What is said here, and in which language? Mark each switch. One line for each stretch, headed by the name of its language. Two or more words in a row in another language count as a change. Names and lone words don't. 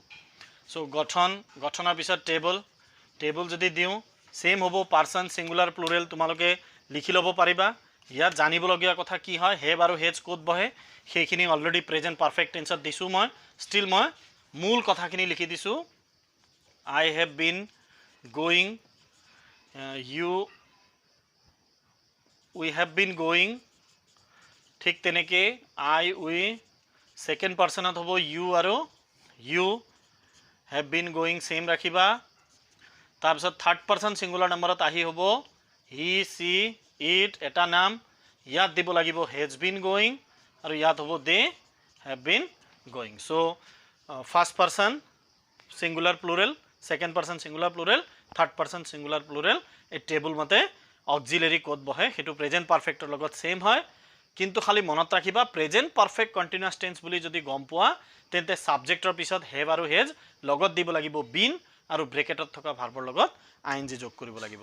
Assamese: সো গঠনৰ পিছত টেবল যদি দিওঁ সেম হ'ব,
English: person singular plural
Assamese: তোমালোকে লিখি ল'ব পাৰিবা। ইয়াত জানিবলগীয়া কথা কি হয়, হেভ আৰু হেজ ক'ত বহে সেইখিনি অলৰেডি
English: present perfect tense
Assamese: দিছোঁ মই।
English: ষ্টিল
Assamese: মই মূল কথাখিনি লিখি দিছোঁ।
English: I have been going, we have been going,
Assamese: ঠিক তেনেকৈ we
English: second person
Assamese: হ'ব you আৰু
English: you have been going
Assamese: সেম ৰাখিবা। তাৰপিছত
English: third person singular number
Assamese: আহি হ'ব
English: he, she, it
Assamese: এটা নাম, ইয়াত দিব লাগিব
English: has been going
Assamese: আৰু ইয়াত হ'ব
English: they have been going। So first person singular plural, second person singular plural, third person singular plural,
Assamese: এই টেবুল মতে অক্সিলারি ক'ত বহে সেইটো
English: present perfect
Assamese: লগত সেম হয়। কিন্তু খালি মনত ৰাখিবা,
English: present perfect continuous tense
Assamese: বুলি যদি গম পোৱা তেন্তে সাবজেক্টৰ পিছত হেভ আৰু হেজ লগত দিব লাগিব বিন আৰু ব্ৰেকেটত থকা ভাৰ্বৰ লগত ING যোগ কৰিব লাগিব।